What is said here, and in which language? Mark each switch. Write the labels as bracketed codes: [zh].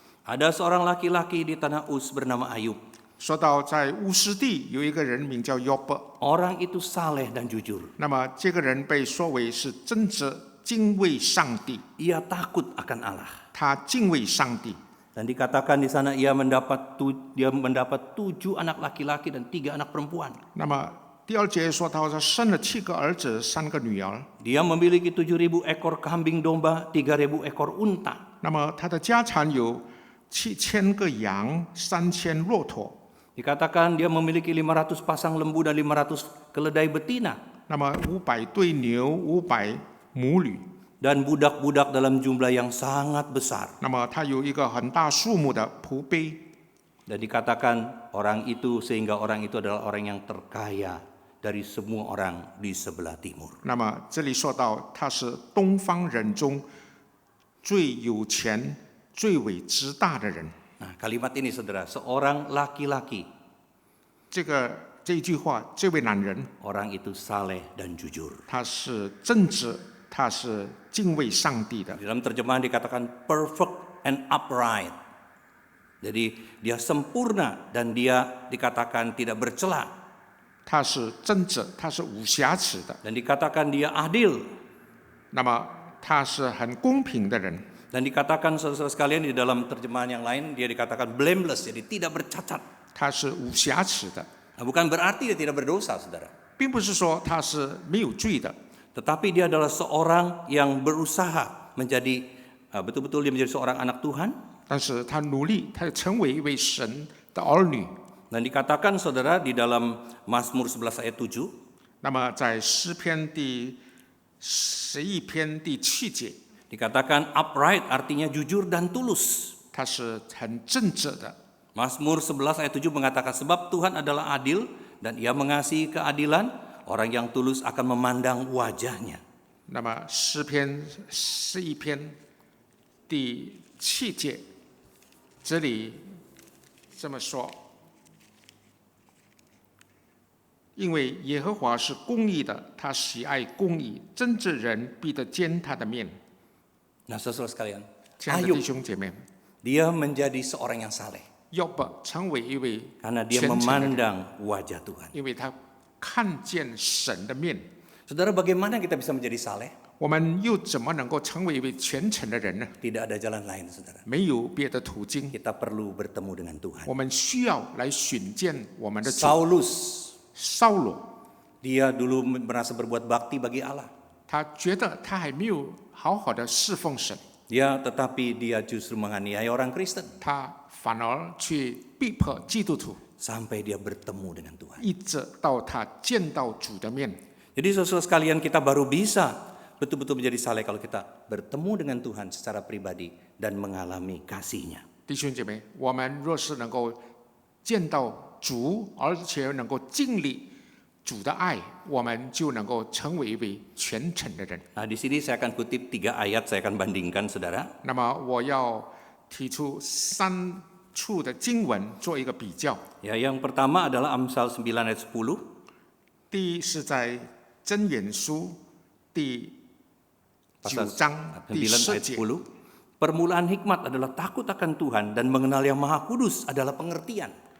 [id] Ada seorang laki-laki di tanah Uz bernama Ayub. [zh] 说到在乌斯地有一个人名叫约伯， [id] Orang itu saleh dan jujur. [zh] 那么这个人被说为是真直、敬畏上帝， [id] Ia takut akan Allah. [zh] 他敬畏上帝。 [id] Dan dikatakan di sana dia mendapat 7 anak laki-laki dan 3 anak perempuan. [zh] 那么第2节说他生了7个儿子，3个女儿。 [id] Dia memiliki 7.000 ekor kambing domba, 3.000 ekor unta. [zh] 那么他的家产有7000个羊，3000骆驼。 [id] Dikatakan dia memiliki 500 pasang lembu dan 500 keledai betina. [zh] 那么500对牛，500母驴。 [id] Dan budak-budak dalam jumlah yang sangat besar. [zh] 那么他有一个很大数目的仆婢。 [id] Dan dikatakan sehingga orang itu adalah orang yang terkaya dari semua orang di sebelah timur. [zh] 那么这里说到他是东方人中最有钱、最为之大的人。 [id] Nah, kalimat ini saudara, seorang laki-laki. [zh] 这一句话，这位男人， [id] Orang itu saleh dan jujur. [zh] 他是正直，他是敬畏上帝的。 [id] Dalam terjemahan dikatakan [en] perfect and upright. [id] Jadi dia sempurna dan dia dikatakan tidak bercela. [zh] 他是正直，他是无瑕疵的。 [id] Dan dikatakan dia adil. [zh] 那么他是很公平的人。 [id] Dan dikatakan saudara sekalian di dalam terjemahan yang lain dia dikatakan blameless, jadi tidak bercacat. [zh] 他是无瑕疵的， [id] Nah, bukan berarti dia tidak berdosa, saudara. [zh] 并不是说他是没有罪的， [id] Tetapi dia adalah seorang yang berusaha menjadi betul-betul dia menjadi seorang anak Tuhan. [zh] 但是他努力，他成为一位神的儿女。 [id] Dan dikatakan saudara di dalam Mazmur 11 ayat 7. [zh] 那么在诗篇第11篇第7节， [id] Dikatakan upright artinya jujur dan tulus. [zh] 他是很正直的。 [id] Mazmur 11 ayat 7 mengatakan sebab Tuhan adalah adil dan ia mengasihi keadilan, orang yang tulus akan memandang wajahnya. [zh] 那么诗篇11篇第7节，这里这么说：因为耶和华是公义的，他喜爱公义，正直人必得见他的面。 [id] Nah, saudara sekalian, [zh] 亲爱的弟兄姐妹， [id] dia menjadi seorang yang saleh [zh] 约伯成为一位 [id] karena dia [zh] 虔诚的人， [id] memandang wajah Tuhan. [zh] 因为他看见神的面。 [id] Saudara, bagaimana kita bisa menjadi saleh? [zh] 我们又怎么能够成为一位虔诚的人呢？ [id] Tidak ada jalan lain, saudara. [zh] 没有别的途径， [id] Kita perlu bertemu dengan Tuhan. [zh] 我们需要来寻见我们的主。 [id] Saulus, [zh] 扫罗， [id] dia dulu merasa berbuat bakti bagi Allah. [zh] 他觉得他还没有好好的侍奉神， [id] Tetapi dia justru menganiaya orang Kristen [zh] 他反而去逼迫基督徒， [id] sampai dia bertemu dengan Tuhan. [zh] 一直到他见到主的面。 [id] Jadi saudara sekalian, kita baru bisa betul-betul menjadi saleh kalau kita bertemu dengan Tuhan secara pribadi dan mengalami kasih-Nya. [zh] 弟兄姐妹，我们若是能够见到主，而且能够经历主的爱，我们就能够成为一位虔诚的人。 [id] Nah, di sini saya akan kutip 3 ayat, saya akan bandingkan, saudara. [zh] 那么我要提出3处的经文做一个比较。 [id] Yang pertama adalah Amsal 9 ayat 10. [zh] 第一是在箴言书第9章第 [id] 9 ayat [zh] 节。 [id] 10. Permulaan hikmat adalah takut akan Tuhan dan mengenal Yang Maha Kudus adalah pengertian.